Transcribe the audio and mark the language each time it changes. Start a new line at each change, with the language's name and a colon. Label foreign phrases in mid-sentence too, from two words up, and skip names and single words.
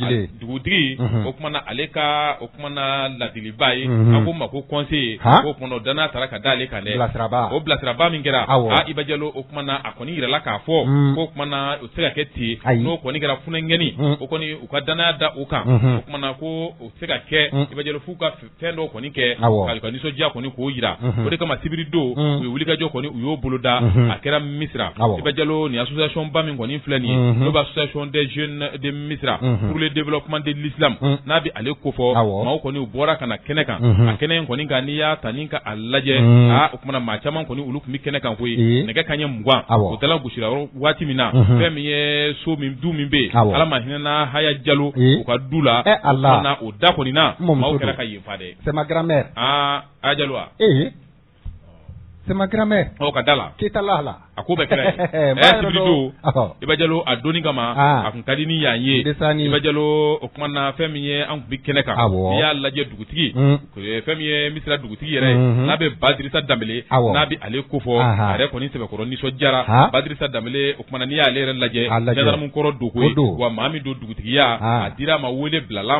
Bambara: o kumana ale ka o kumana ladiliba ye a ko ma ko conseiller o kumana o danaya taara ka d'ale kan dɛ o bilasiraba min kɛra Iba Jalo o kumana a kɔni yirala k'a fɔ ko kumana o tɛ se ka kɛ ten n'o kɔni kɛra funɛngɛni o kɔni u ka danaya da u kan o kumana ko o tɛ se ka kɛ Iba Jalo f'u ka fɛn dɔw kɔni kɛ ka nisɔndiya kɔni k'o yira o de kama sibiri don u ye wulikajɔ kɔni u y'o boloda a kɛra Misira Iba Jalo ni association ba min kɔni filɛ nin ye n'o bɛ
French: association des jeunes de Misira pour le développement de l'islam
Bambara: n'a bɛ ale kofɔ maaw kɔni u bɔra ka na kɛnɛ kan a kɛnɛ in kɔni kan n'i y'a ta ni ka a lajɛ o kumana maa caman kɔni olu tun bɛ kɛnɛ kan koyi nɛgɛ kanɲɛ 20 o dala gosira waati min na fɛn min ye so min du min bɛ yen Ala ma hinɛna Haya Jalo u ka du la o kumana o da kɔni na maaw kɛra ka yen fa dɛ
French: c'est ma grand-mère
Bambara: Haya Jalo wa
French: c'est ma grand-mère
Bambara: ka da la Keita Lahala a ko bɛɛ kɛra sibiri don Iba Jalo a donni kama a kun ka di ni yan ye Iba Jalo o kumana fɛn min ye an kun bɛ kɛnɛ kan n'i y'a lajɛ dugutigi fɛn min ye Misira dugutigi yɛrɛ n'a bɛ Ba Dirisa Danbele n'a bɛ ale kofɔ a yɛrɛ kɔni sɛbɛkɔrɔ nisɔndiyara Ba Dirisa Danbele o kumana n'i y'ale yɛrɛ lajɛ gendarme kɔrɔ don koyi wa maa min don dugutigiya a dira a ma wele bilala